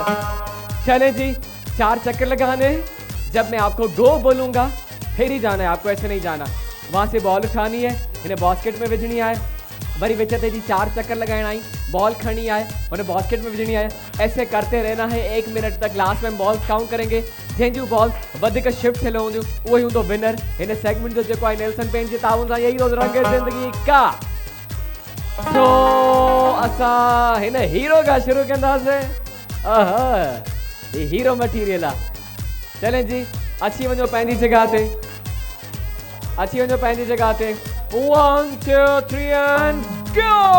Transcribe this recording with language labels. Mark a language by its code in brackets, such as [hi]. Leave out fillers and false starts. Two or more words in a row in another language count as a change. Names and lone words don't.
[ur] چلے جی 4 چکر لگانے. جب میں آپکو گو بولونگا پھر ہی جانا ہے، آپکو ایسے نہیں جانا. وہاں سے بال اٹھانی ہے، انہیں باسکٹ میں وجھنی ہے۔ وری وچ تے جی 4 چکر لگانا ہے، بال کھڑی ہے، انہیں باسکٹ میں وجھنی ہے. ایسے کرتے رہنا ہے 1 منٹ تک۔ لاسٹ میں بال کاؤنٹ کرینگے, [sd] जंहिंजूं बॉल वधिक शिफ्ट थियल हूंदियूं उहो ई हूंदो विनर। हिन सेगमेंट जो जेको आहे नेल्सन पेंट जे ताउन सां यही रोज़ रंग ज़िंदगी का। तो असां हिन हीरो खां शुरू कंदासीं। ये हीरो मटीरियल आहे। चलें जी अची वञो पंहिंजी जगह ते, 1 2 3 [en] and go.